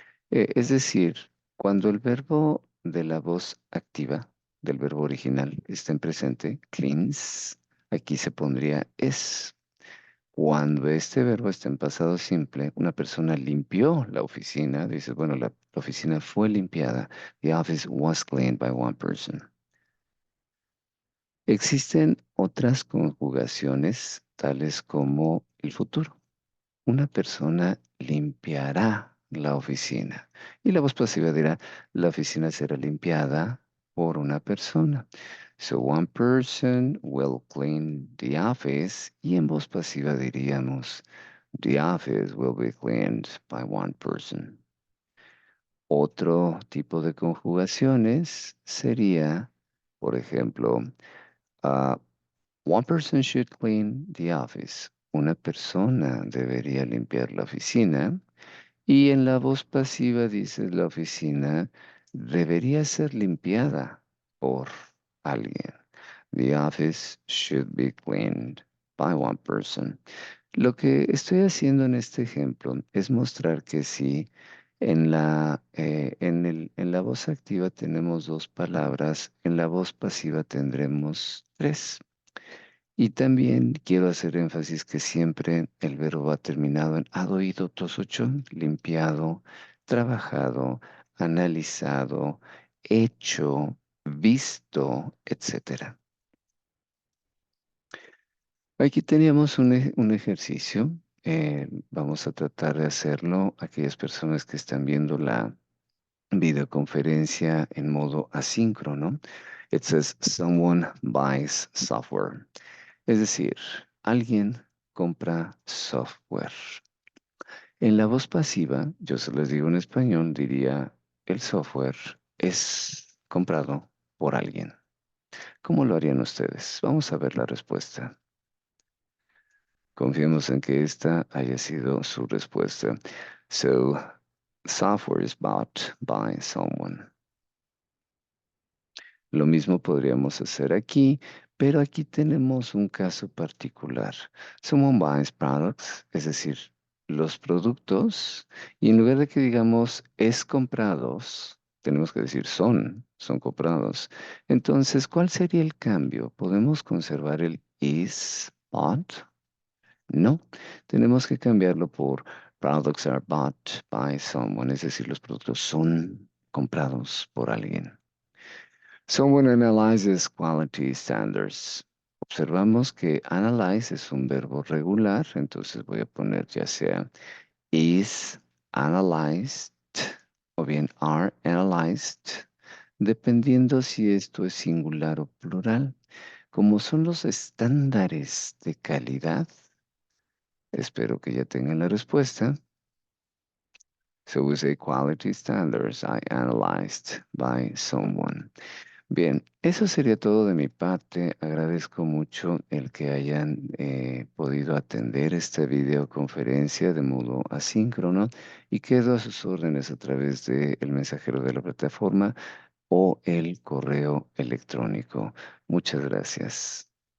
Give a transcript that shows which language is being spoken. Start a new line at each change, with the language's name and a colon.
Spanish: Es decir, cuando el verbo de la voz activa del verbo original está en presente, cleans, aquí se pondría es. Cuando este verbo está en pasado simple, una persona limpió la oficina, dices, bueno, la oficina fue limpiada.
English: The office was cleaned by one person.
Spanish: Existen otras conjugaciones, tales como el futuro. Una persona limpiará la oficina. Y la voz pasiva dirá, la oficina será limpiada por una persona.
English: So one person will clean the office.
Spanish: Y en voz pasiva diríamos,
English: the office will be cleaned by one person.
Spanish: Otro tipo de conjugaciones sería, por ejemplo, ah,
English: one person should clean the office.
Spanish: Una persona debería limpiar la oficina. Y en la voz pasiva dice la oficina debería ser limpiada por alguien.
English: The office should be cleaned by one person.
Spanish: Lo que estoy haciendo en este ejemplo es mostrar que si en la voz activa tenemos dos palabras, en la voz pasiva tendremos tres. Y también quiero hacer énfasis que siempre el verbo va terminado en ado, ido, tos, ocho, limpiado, trabajado, analizado, hecho, visto, etcétera. Aquí teníamos un ejercicio. Vamos a tratar de hacerlo. Aquellas personas que están viendo la videoconferencia en modo asíncrono.
English: It says someone buys software.
Spanish: Es decir, alguien compra software. En la voz pasiva, yo se les digo en español, diría, el software es comprado por alguien. ¿Cómo lo harían ustedes? Vamos a ver la respuesta. Confiemos en que esta haya sido su respuesta.
English: So, software is bought by someone.
Spanish: Lo mismo podríamos hacer aquí, pero aquí tenemos un caso particular.
English: Someone buys products,
Spanish: es decir, los productos, y en lugar de que digamos es comprados, tenemos que decir son comprados. Entonces, ¿cuál sería el cambio? ¿Podemos conservar el
English: is bought?
Spanish: No, tenemos que cambiarlo por
English: products are bought by someone,
Spanish: es decir, los productos son comprados por alguien.
English: Someone analyzes quality standards.
Spanish: Observamos que analyze es un verbo regular, entonces voy a poner ya sea
English: is analyzed
Spanish: o bien
English: are analyzed,
Spanish: dependiendo si esto es singular o plural. Como son los estándares de calidad, espero que ya tengan la respuesta.
English: So we say quality standards are analyzed by someone.
Spanish: Bien, eso sería todo de mi parte. Agradezco mucho el que hayan podido atender esta videoconferencia de modo asíncrono y quedo a sus órdenes a través del mensajero de la plataforma o el correo electrónico. Muchas gracias.